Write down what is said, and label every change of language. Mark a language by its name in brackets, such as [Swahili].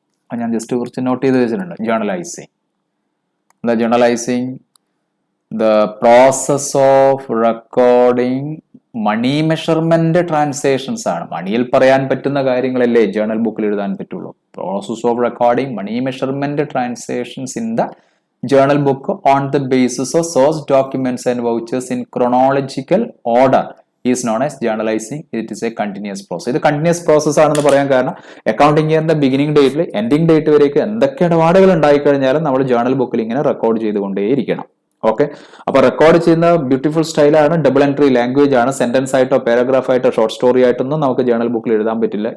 [Malayalam] ഞാൻ ജസ്റ്റ് കുറച്ച് നോട്ട് ചെയ്ത് വെച്ചിട്ടുണ്ട്. ജേർണലൈസിംഗ്, എന്താ ജേർണലൈസിംഗ്? [English] The process of recording money measurement transactions ആണ്. [Malayalam] മണിയിൽ പറയാൻ പറ്റുന്ന കാര്യങ്ങളല്ലേ ജേർണൽ ബുക്കിൽ എഴുതാൻ പറ്റുള്ളൂ. [English] Process of recording money measurement transactions in the journal book on the basis of source documents and vouchers in chronological order is known as journalizing. It is a continuous process. [Malayalam] ഇത് continuous process ആണെന്ന് പറയാൻ കാരണം accounting ഇയറിന്റെ beginning ഡേറ്റിൽ ending date വരേക്ക് എന്തൊക്കെ ഇടപാടുകൾ ഉണ്ടായിക്കഴിഞ്ഞാലും നമ്മൾ journal ബുക്കിൽ ഇങ്ങനെ record ചെയ്തുകൊണ്ടേയിരിക്കണം. Okay, അപ്പൊ റെക്കോർഡ് ചെയ്യുന്ന ബ്യൂട്ടിഫുൾ സ്റ്റൈലാണ്, ഡബിൾ എൻട്രി ലാംഗ്വേജ് ആണ്. സെന്റൻസ് ആയിട്ടോ പാരഗ്രാഫ് ആയിട്ടോ ഷോർട്ട് സ്റ്റോറി ആയിട്ടൊന്നും നമുക്ക് ജേർണൽ ബുക്കിൽ എഴുതാൻ പറ്റില്ല.